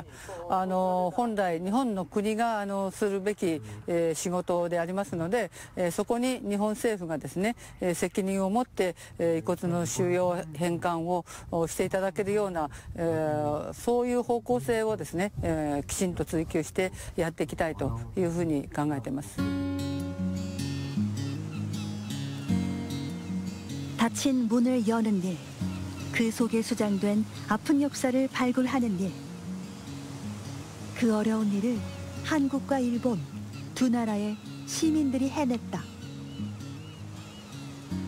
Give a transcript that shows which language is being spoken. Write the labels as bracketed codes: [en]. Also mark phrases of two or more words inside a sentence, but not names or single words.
[ja] 本来日本の国がするべき仕事でありますので。そこに日本政府がですね、責任を持って遺骨の収容返還をしていただけるような、そういう方向性をですね、きちんと追求してやっていきたいというふうに考えています。 [ko] 닫힌 문을 여는 일, 그 속에 수장된 아픈 역사를 발굴하는 일. 그 어려운 일을 한국과 일본 두 나라의 시민들이 해냈다.